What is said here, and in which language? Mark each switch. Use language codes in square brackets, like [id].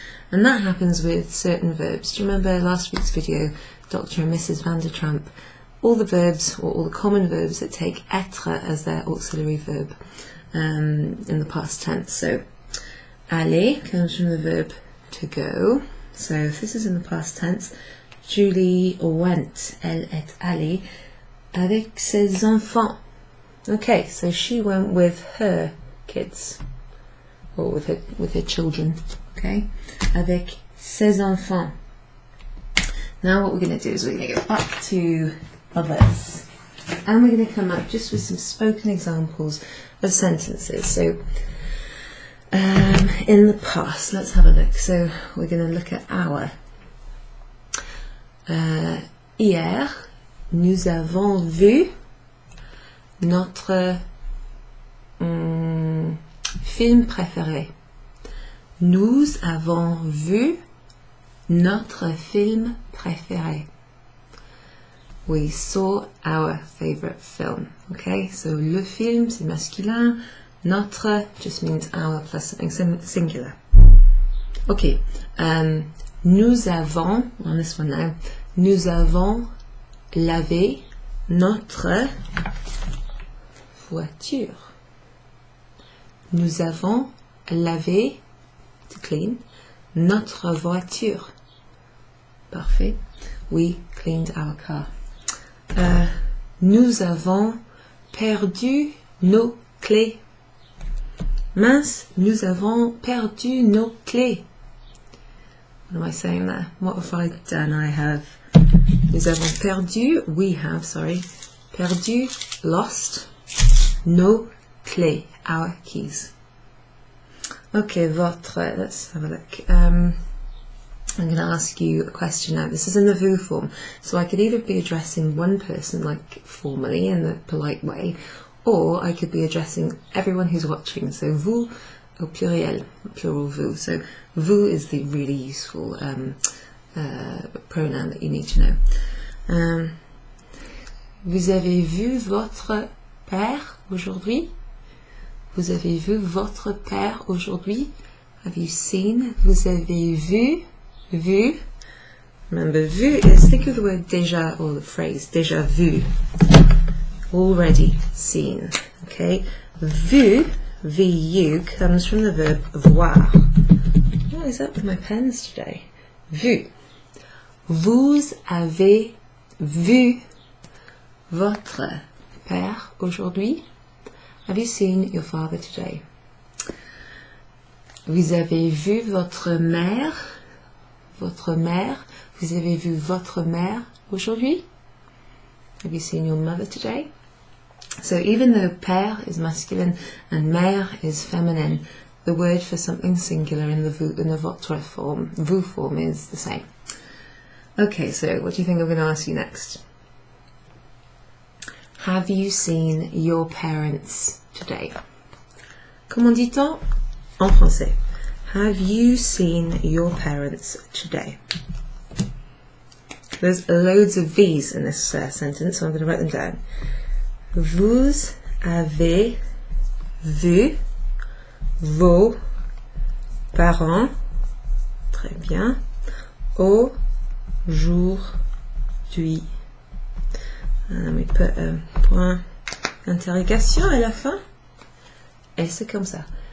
[en] And that happens with certain verbs. Do you remember last week's video, Dr. and Mrs. van der Tramp? All the verbs, or all the common verbs that take être as their auxiliary verb in the past tense. So, aller comes from the verb to go. So if this is in the past tense, Julie went, [fr] elle est allée, avec ses enfants. [en] Okay, so she went with her kids, or with her children. Okay, [fr] avec ses enfants. [en] Now what we're going to do is we're going to go back to others, and we're going to come up just with some spoken examples of sentences. So in the past, let's have a look. So we're going to look at our. [fr] Hier, nous avons vu notre film préféré. Nous avons vu notre film préféré. [en] We saw our favorite film. [fr] Okay, so le film, c'est masculin. [en] Notre just means our plus something singular. [fr] Okay, nous avons, [en] on this one now, [fr] nous avons lavé notre voiture. Nous avons lavé, [en] to clean, [fr] notre voiture. Parfait. [en] We cleaned our car. [fr] Nous avons perdu nos clés. Mince, nous avons perdu nos clés. [en] What am I saying there? What have I done? I have, [fr] nous avons perdu, [en] we have, sorry, perdu, lost, [fr] Nos clés, [en] our keys. Okay, votre, let's have a look. I'm going to ask you a question now. This is in the vous form, so I could either be addressing one person, like formally in the polite way, or I could be addressing everyone who's watching. So [fr] vous au pluriel, [en] plural vous. So vous is the really useful pronoun that you need to know. [fr] Vous avez vu votre père aujourd'hui? Vous avez vu votre père aujourd'hui? [en] Have you seen? [fr] Vous avez vu? Vu. [en] Remember, vu is, think of the word déjà or the phrase déjà vu. Already seen. Okay? Vu, vu, comes from the verb voir. What is up with my pens today? [fr] Vu. Vous avez vu votre père aujourd'hui? [en] Have you seen your father today? [fr] Vous avez vu votre mère? Votre mère? Vous avez vu votre mère aujourd'hui? [en] Have you seen your mother today? So even though père is masculine and mère is feminine, the word for something singular in the votre form, vous form, is the same. Okay, so what do you think I'm going to ask you next? Have you seen your parents today? [fr] Comment dit-on en français? [en] Have you seen your parents today? There's loads of V's in this sentence, so I'm going to write them down. [fr] Vous avez vu vos parents, très bien, aujourd'hui. [en] Let me put [fr] un point d'interrogation à la fin. Et c'est comme ça.